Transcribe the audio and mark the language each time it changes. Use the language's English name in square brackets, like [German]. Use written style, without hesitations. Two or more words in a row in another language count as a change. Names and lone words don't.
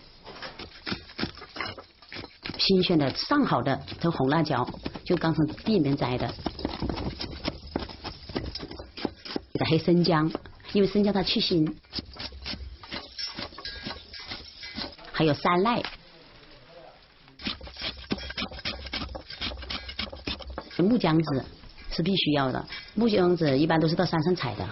[Chinese] 新鮮的上好的這紅辣椒，就剛從地裡面摘的。黑生薑，因為生薑它去腥。還有山賴。木薑子是必須要的，木薑子一般都是到山上採的。